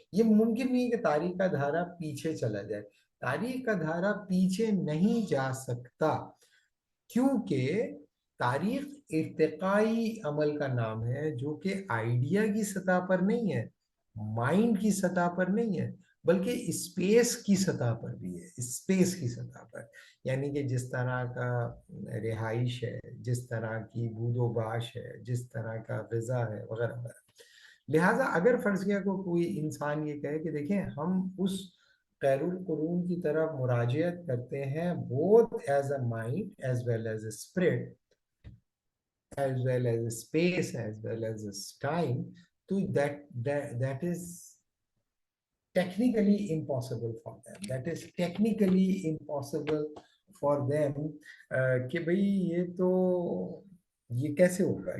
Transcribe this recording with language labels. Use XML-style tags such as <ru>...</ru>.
<ur>یہ ممکن نہیں کہ تاریخ کا دھارا پیچھے چلا جائے. تاریخ کا دھارا پیچھے نہیں جا سکتا کیونکہ تاریخ ارتقائی عمل کا نام ہے جو کہ آئیڈیا کی سطح پر نہیں ہے، مائنڈ کی سطح پر نہیں ہے، بلکہ اسپیس کی سطح پر بھی ہے. اسپیس کی سطح پر یعنی کہ جس طرح کا رہائش ہے، جس طرح کی بود و باش ہے، جس طرح کا غذا ہے وغیرہ وغیرہ. لہٰذا اگر فرض کیا کو کوئی انسان یہ کہے کہ دیکھیں ہم اس خیر القرون کی طرف مراجعت کرتے ہیں</ur> <en>both as a mind as well as a spirit as well as a space as well as a time, تو that is technically impossible for them. That is technically impossible for them</en> <ur>کہ بھئی یہ تو یہ کیسے ہوگا.</ur>